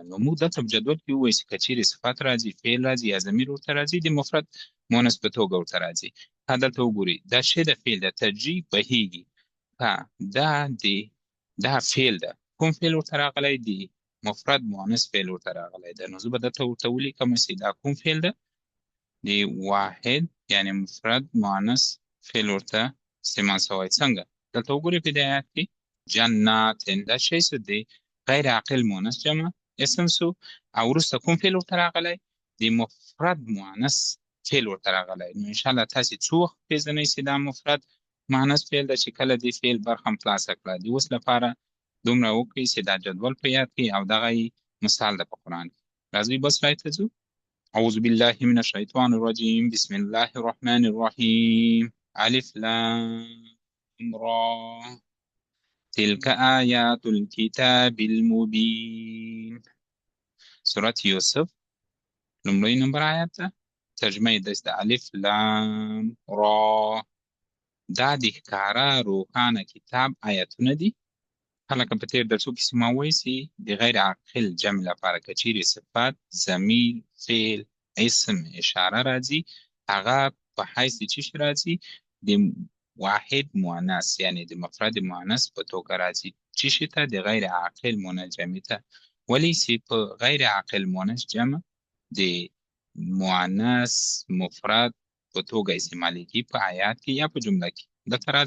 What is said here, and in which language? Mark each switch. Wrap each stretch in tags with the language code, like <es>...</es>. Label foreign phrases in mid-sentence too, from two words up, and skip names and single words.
<ps>نو موږ دلته په جدول کې ووایو چې که چیرې صفت راځي، فعل راځي یا ضمیر ورته راځي، د مفرد مؤنث په توګه ورته راځي. دلته وګورئ دا څه ده؟ فعل ده. تجري بهیږي. دا فعل ده. کوم فعل ورته راغلی دی؟ مفرد مؤنث فعل ورته راغلی ده. نو زه به دلته ورته ولیکم چې دا کوم فعل ده؟ د واحد یعنی مفرد مؤنث فعل ورته استعمال شوی. څنګه؟ دلته وګورئ په دې آیات کې جناتن. دا شی څه دی؟ غیر عاقل مؤنث جمع اسم سو. او وروسته کوم فعل ورته راغلی؟ د مفرد مؤنث فعل ورته راغلی. نو انشاءالله تاسې څو وخت پېژنئ چې دا مفرد مؤنث فعل ده چې کله دې فعل برخه هم خلاصه کړه. د اوس لپاره دومره وکړئ چې دا جدول په یاد کړئ او دغه مثال ده په قرآن کې. راځئ بل سلاید ته ځو.</ps> <ar>اعوذ بالله من الشیطان الرجیم، بسم الله الرحمن الرحیم. الف لام را تلك آیات الكتاب المبین.</ar> <ps>سورة یوسف لومړی نمبر آیات ده. ترجمه یې داسې ده:</ps> <ar>الف لام را.</ar> <ps>دا د ښکاره روښانه کتاب آیاتونه دي. لکه په تېر درسو کې چې ما وویل چې د غیر عاقل جمع لپاره که چیرې صفت، ضمیر، فعل، اسم، اشاره راځي، هغه په حیث د څه شي راځي؟ د واحد مؤنث یعنی د مفرد مؤنث په توګه راځي. څه شي ته؟ د غیر عاقل مؤنث جمع ته. ولې چې په غیر عاقل مؤنث جمع د مؤنث مفرد په توګه استعمالیږي په آیات کې یا په جمله کې.</ps>